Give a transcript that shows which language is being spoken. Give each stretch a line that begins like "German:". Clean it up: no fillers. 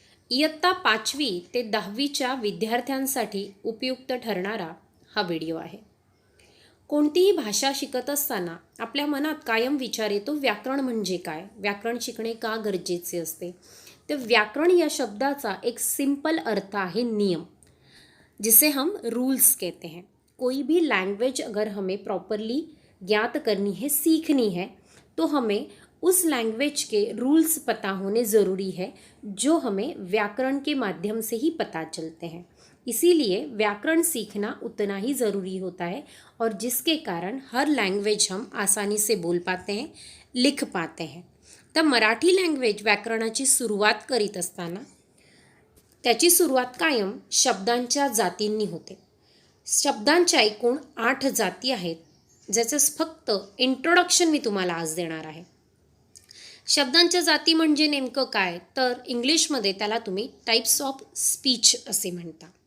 Marathi: इयत्ता 5वी ते 10वीच्या विद्यार्थ्यांसाठी उपयुक्त ठरणारा हा व्हिडिओ आहे. कोणतीही भाषा शिकत असताना आपल्या मनात कायम विचार येतो, व्याकरण म्हणजे काय, व्याकरण शिकणे का गरजेचे असते. तर व्याकरण या शब्दाचा एक सिंपल अर्थ
Hindi: है नियम, जिसे हम रूल्स कहते हैं. कोई भी लैंग्वेज अगर हमें प्रॉपरली ज्ञात करनी है, सीखनी है, तो हमें उस लैंग्वेज के रूल्स पता होने ज़रूरी है, जो हमें व्याकरण के माध्यम से ही पता चलते हैं. इसीलिए व्याकरण सीखना उतना ही ज़रूरी होता है, और जिसके कारण हर लैंग्वेज हम आसानी से बोल पाते हैं, लिख पाते हैं.
Marathi: तर मराठी लँग्वेज व्याकरणाची सुरुवात करीत असताना त्याची सुरुवात कायम शब्दांच्या जातींनी होते. शब्दांच्या एकूण 8 जाती आहेत, ज्याचं फक्त इंट्रोडक्शन मी तुम्हाला आज देणार आहे. शब्दांच्या जाती म्हणजे नेमकं काय, तर इंग्लिशमध्ये त्याला तुम्ही टाईप्स ऑफ स्पीच असे म्हणता.